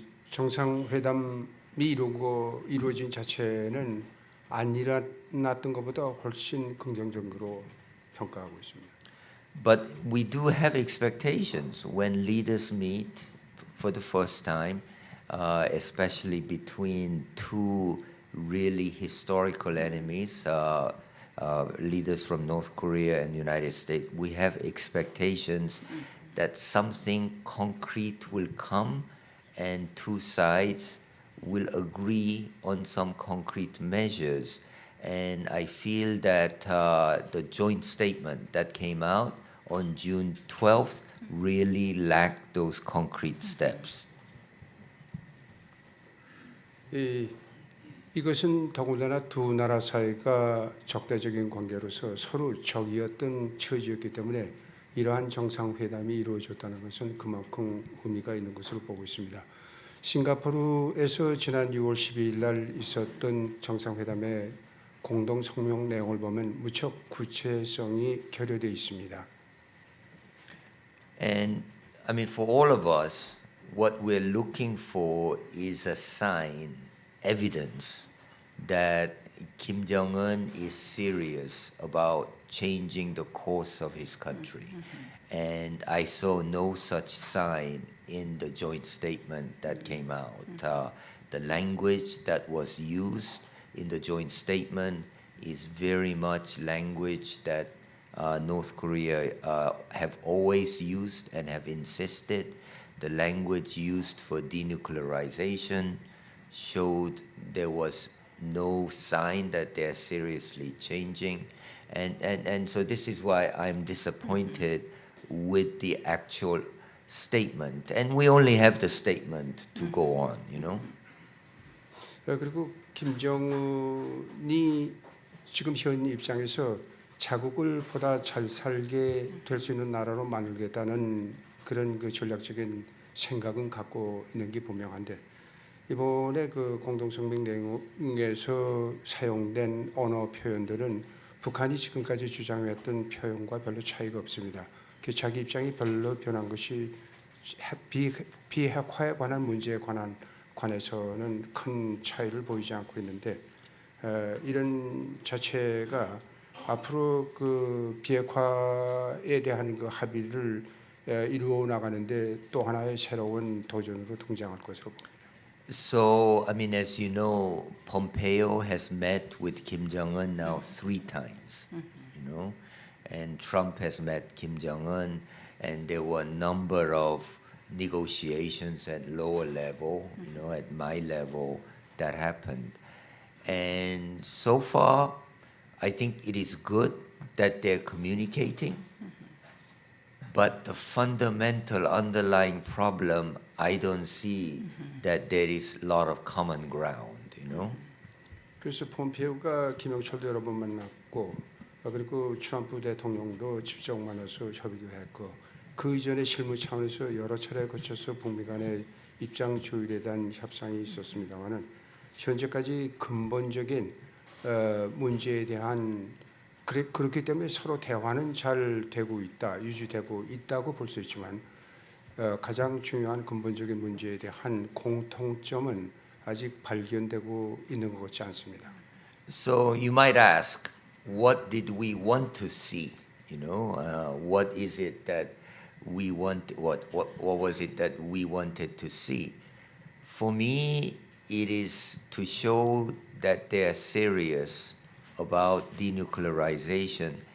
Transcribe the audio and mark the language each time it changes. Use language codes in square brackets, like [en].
[ko] 정상회담이 이루어진 자체는 안 일어났던 것보다 훨씬 긍정적으로 평가하고 있습니다. [en] But we do have expectations when leaders meet for the first time, especially between two really historical enemies, leaders from North Korea and United States. We have expectations that something concrete will come and two sides will agree on some concrete measures. And I feel that the joint statement that came out on June 12th really lacked those concrete steps. [ko] 이것은 더군다나 두 나라 사이가 적대적인 관계로서 서로 적이었던 처지였기 때문에 이러한 정상회담이 이루어졌다는 것은 그만큼 의미가 있는 것으로 보고 있습니다. 싱가포르에서 지난 6월 12일 날 있었던 정상회담의 공동 성명 내용을 보면 무척 구체성이 결여되어 있습니다. [en] And I mean, for all of us, what we're looking for is a sign, evidence that Kim Jong-un is serious about changing the course of his country. And I saw no such sign in the joint statement that came out. The language that was used in the joint statement is very much language that North Korea have always used and have insisted. The language used for denuclearization showed there was no sign that they're seriously changing. And so this is why I'm disappointed with the actual statement. And we only have the statement to go on, you know. [ko] 그리고 김정은이 지금 현 입장에서 자국을 보다 잘 살게 될 수 있는 나라로 만들겠다는 그런 그 전략적인 생각은 갖고 있는 게 분명한데 이번에 그 공동성명 내용에서 사용된 언어 표현들은 북한이 지금까지 주장했던 표현과 별로 차이가 없습니다. 자기 입장이 별로 변한 것이 비핵화에 관한 문제에 관해서는 큰 차이를 보이지 않고 있는데 이런 자체가 앞으로 그 비핵화에 대한 그 합의를 이루어 나가는데 또 하나의 새로운 도전으로 등장할 것으로 봅니다. [en] So, I mean, as you know, Pompeo has met with Kim Jong-un now 3 times, you know, and Trump has met Kim Jong-un, and there were a number of negotiations at lower level, you know, at my level that happened. And so far, I think it is good that they're communicating, but the fundamental underlying problem, I don't see that there is a lot of common ground, you know. [ko] 그래서 폼페오가 김영철도 여러 번 만났고 그리고 트럼프 대통령도 직접 만나서 협의도 했고 그 이전에 실무 차원에서 여러 차례 거쳐서 북미 간의 입장 조율에 대한 협상이 있었습니다만은 현재까지 근본적인 문제에 대한 그렇기 때문에 서로 대화는 잘 되고 있다, 유지되고 있다고 볼 수 있지만 가장 중요한 근본적인 문제에 대한 공통점은 아직 발견되고 있는 것 같지 않습니다. [en] So you might ask, what did we want to see? You know, what is it that we want? What was it that we wanted to see? For me, it is to show that they are serious about denuclearization.